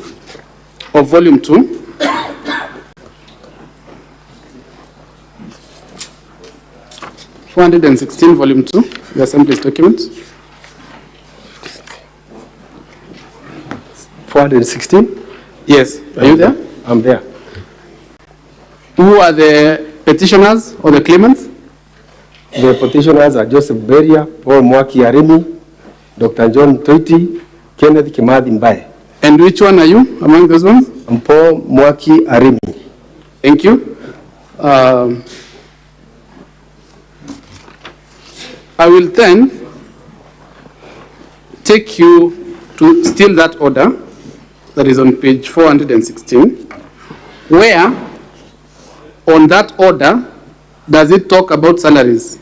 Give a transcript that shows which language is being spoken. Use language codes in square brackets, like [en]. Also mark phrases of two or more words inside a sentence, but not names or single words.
[en] of volume 2, volume 2, the Assembly's document. 416? Yes. Are you there? I'm there. Who are the petitioners or the claimants? The petitioners are Joseph Beria, Paul Mwaki Arimi, Dr. John Toiti, Kenneth Kimathi Mbaye. And which one are you among those ones? I'm Paul Mwaki Arimi. Thank you. I will then take you to still that order that is on page 416, where on that order does it talk about salaries?